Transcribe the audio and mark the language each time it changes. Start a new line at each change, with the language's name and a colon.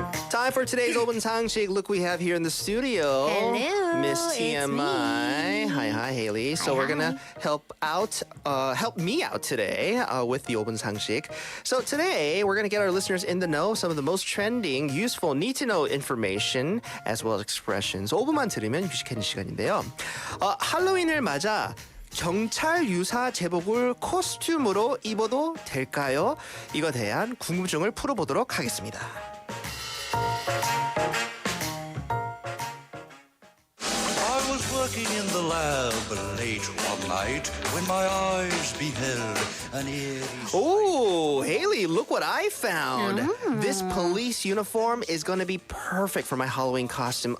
English: Time for today's 5분 상식. Look, we have here in the studio Hello, Miss it's TMI. me. Hi, Hailey. So we're gonna help me out today with the 5분 상식. So today we're gonna get our listeners in the know, some of the most trending, useful, need to know information as well as expressions.
Korean: 5분만 들으면 휴식하는 시간인데요. 할로윈을 맞아 경찰 유사 제복을 코스튬으로 입어도 될까요? 이거에 대한 궁금증을 풀어보도록 하겠습니다.
English: I was working in the lab late one night when my eyes beheld an eerie Oh, Hailey, look what I found. This police uniform is going to be perfect for my Halloween costume.